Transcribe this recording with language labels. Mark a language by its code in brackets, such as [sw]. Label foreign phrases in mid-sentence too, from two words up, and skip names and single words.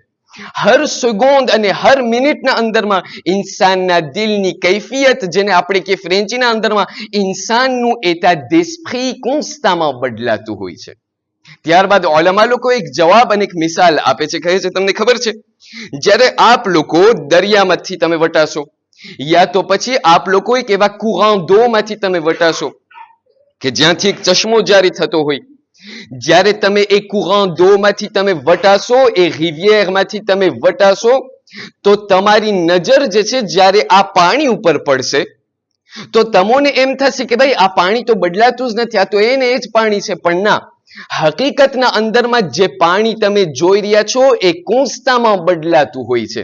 [gu] હર સેકન્ડ અને હર મિનિટના અંદરમાં ઇન્સાનના દિલની કૈફિયત, જેને આપણે કે ફ્રેન્ચીના અંદરમાં ઇન્સાનનું [fr] état d'esprit [gu] કોન્સ્ટન્ટ બદલાતું હોય છે. ત્યારબાદ ઉલમા લોકો એક જવાબ અને એક મિસાલ આપે છે. કહે છે તમને ખબર છે, જ્યારે આપ લોકો દરિયામાંથી તમે વટાશો, યા તો પછી આપ લોકો એક એવા [fr] courant d'eau [gu] માંથી તમે વટાશો કે જ્યાંથી એક ચશ્મો જારી થતો હોય, જ્યારે તમે એ [fr] courant d'eau [gu] માંથી તમે વટાશો, એ rivière માંથી તમે વટાશો, તો તમારી નજર જે છે જ્યારે આ પાણી ઉપર પડશે તો તમને એમ થશે કે ભાઈ આ પાણી તો બદલાતું જ નથી, આ તો એને જ પાણી છે. પણ ના, હકીકતના અંદરમાં જે પાણી તમે જોઈ રહ્યા છો એ કોન્સ્ટન્ટ બદલાતું હોય છે.